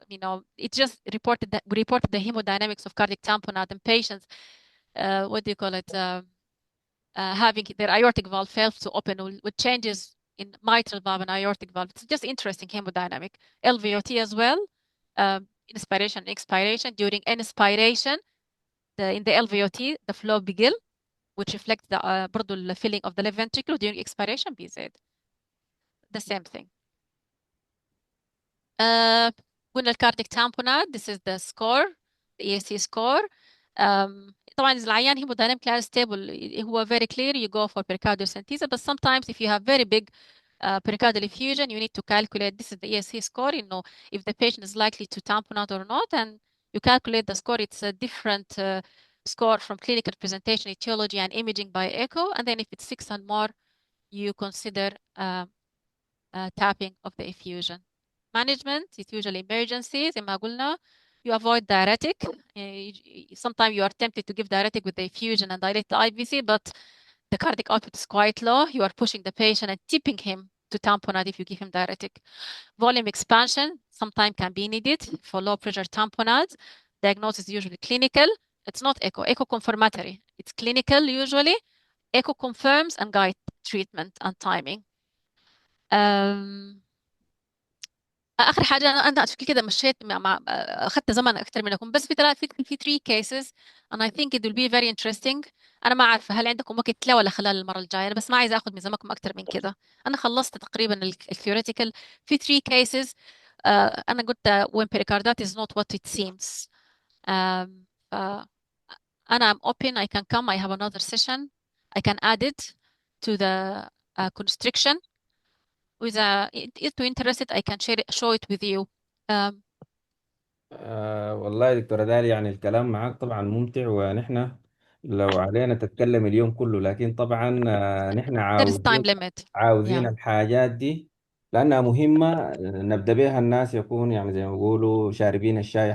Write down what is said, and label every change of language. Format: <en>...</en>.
<en>It just reported that we reported the hemodynamics of cardiac tamponade in patients, what do you call it, having their aortic valve fails to open with changes in mitral valve and aortic valve. It's just interesting hemodynamic. LVOT as well, inspiration and expiration. During inspiration, in the LVOT, the flow begin, which reflects the برضو the filling of the left ventricle. During expiration, BZ. The same thing.</en> <ar>قلنا الكارديك tamponade.</ar> <en>This is the score, the EAC score.</en> <ar>طبعا إذا العيان</ar> <en>hemodynamically stable هو very clear, you go for pericardiocentesis. But sometimes if you have very big pericardial effusion, you need to calculate. This is the EAC score, if the patient is likely to tamponade or not, and you calculate the score. It's a different score from clinical presentation, etiology, and imaging by echo. And then if it's 6 and more, you consider tapping of the effusion. Management is usually emergencies.</en> <ar>زي ما قلنا,</ar> <en>you avoid diuretic. Sometimes you are tempted to give diuretic with the effusion and dilate the IVC, but the cardiac output is quite low. You are pushing the patient and tipping him to tamponade if you give him diuretic. Volume expansion sometimes can be needed for low pressure tamponade. Diagnosis is usually clinical. It's not echo. Echo confirmatory. It's clinical usually. Echo confirms and guide treatment and timing.</en> <ar>اخر حاجه انا عشان كده مشيت اخذت زمن اكثر منكم، بس في 3 cases</ar> <en>and I think it will be very interesting.</en> <ar>انا ما عارفه هل عندكم وقت لا ولا خلال المره الجايه، انا بس ما عايزه اخذ من زمانكم اكثر من كده. انا خلصت تقريبا الثيوريتيكال في 3 cases. انا قلت</ar> <en>when pericarditis is not what it seems. انا am open, I can come, I have another session, I can add it to the constriction. وإذا you're interested I can show it with you.</en> <ar>والله يا دكتورة دالي، يعني الكلام معاك طبعا ممتع، ونحن لو علينا تتكلم اليوم كله، لكن طبعا نحن</ar> <en>there is time</en> <ar>عاوزين</ar> <en>limit.</en> <ar>عاوزين</ar> <en>Yeah.</en> <ar>الحاجات دي لأنها مهمة. نبدأ بها الناس يكون يعني زي ما بيقولوا شاربين الشاي</ar>